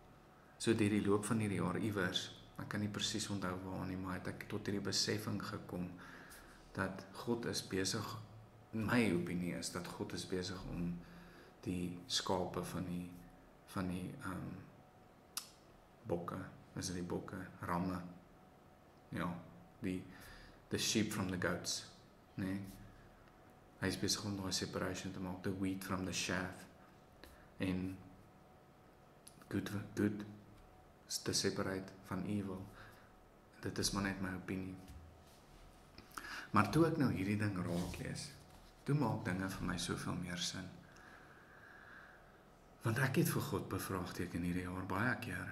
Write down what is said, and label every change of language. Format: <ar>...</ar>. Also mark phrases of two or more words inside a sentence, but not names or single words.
<af>So deur die loop van hierdie jaar iewers, ek kan nie presies onthou waar nie, maar het ek tot hierdie beseffing gekom dat God is besig, in my opinie is dat God is besig om die skape van die bokke, is dit die bokke, ramme, ja,</af> <en>the sheep from the goats,</en> <af>nee, hy is besig om daai separation te maak,</af> <en>the wheat from the chaff,</en> <af>en good is te separate van evil. Dit is maar net my opinie. Maar toe ek nou hierdie ding raak lees, toe maak dinge vir my soveel meer sin. Want ek het vir God bevraagteken hierdie jaar baie keer.</af>